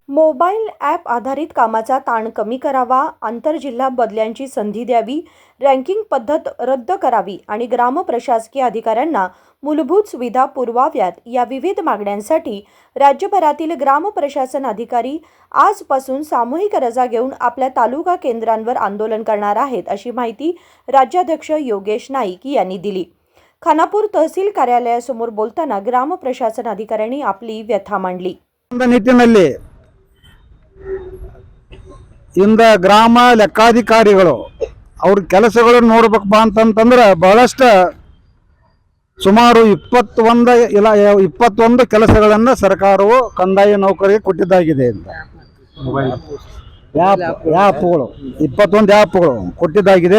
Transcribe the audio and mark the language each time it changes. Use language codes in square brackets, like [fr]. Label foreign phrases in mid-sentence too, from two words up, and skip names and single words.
[mr] मोबाईल ॲप आधारित कामाचा ताण कमी करावा, आंतरजिल्हा बदल्यांची संधी द्यावी, रँकिंग पद्धत रद्द करावी आणि ग्रामप्रशासकीय अधिकाऱ्यांना मूलभूत सुविधा पुरवाव्यात या विविध मागण्यांसाठी राज्यभरातील ग्रामप्रशासन अधिकारी आजपासून सामूहिक रजा घेऊन आपल्या तालुका केंद्रांवर आंदोलन करणार आहेत, अशी माहिती राज्याध्यक्ष योगेश नाईक यांनी दिली. खानापूर तहसील कार्यालयासमोर बोलताना ग्रामप्रशासन अधिकाऱ्यांनी आपली व्यथा मांडली. [kn] ನಿಟ್ಟಿನಲ್ಲಿ ಇಂದ ಗ್ರಾಮ ಲೆಕ್ಕಾಧಿಕಾರಿಗಳು ಅವ್ರ ಕೆಲಸಗಳನ್ನು ನೋಡಬೇಕಪ್ಪ ಅಂತಂದ್ರೆ ಬಹಳಷ್ಟು ಸುಮಾರು 21 ಕೆಲಸಗಳನ್ನು ಸರ್ಕಾರವು ಕಂದಾಯ ನೌಕರಿಗೆ ಕೊಟ್ಟಿದ್ದಾಗಿದೆ ಅಂತ ಆ್ಯಪ್ಗಳು 21 ಆ್ಯಪ್ಗಳು ಕೊಟ್ಟಿದ್ದಾಗಿದೆ.